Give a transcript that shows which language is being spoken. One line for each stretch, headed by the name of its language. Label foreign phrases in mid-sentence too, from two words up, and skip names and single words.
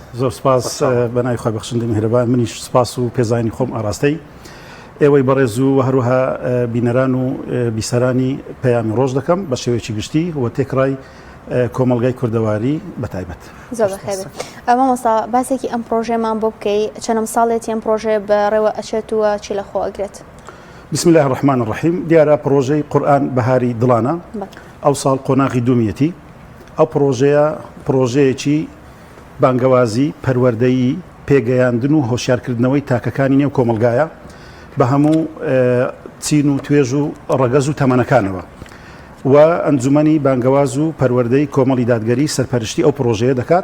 Central Kurdish: زۆر سپاس بەناوی خۆی بەخشندەی میهرەبان، منیش سپاس و پێزانی خۆم ئاراستەی ئێوەی بەڕێز و هەروەها بینەران و بیسەرانی پەیامی ڕۆژ دەکەم بە شێوەیەکی گشتی و تێکڕای کۆمەڵگای کوردەواری بەتایبەت. زۆر بەخێر. مامۆستا باسێکی ئەم پرۆژەمان بۆ بکەی چەندەم ساڵێتی ئەم پرۆژێ بەڕێوە ئەچێت و چی لە خۆ ئەگرێت؟
Arabic: بسم الله الرحمن الرحیم.
Central Kurdish: دیارە پرۆژەی قورئان بەهاری دڵانە ئەو ساڵ قۆناغی دوومیەتی. ئەو پرۆژەیەکی بانگەوازی پەروەردەیی پێگەیاندن و هۆشیارکردنەوەی تاکەکانی نێو کۆمەلگایە بە هەموو چین و توێژ و ڕەگەز و تەمەنەکانەوە و ئەنجومەنی بانگەواز و پەروەردەی کۆمەڵی دادگەری سەرپەرشتی ئەو پرۆژەیە دەکات.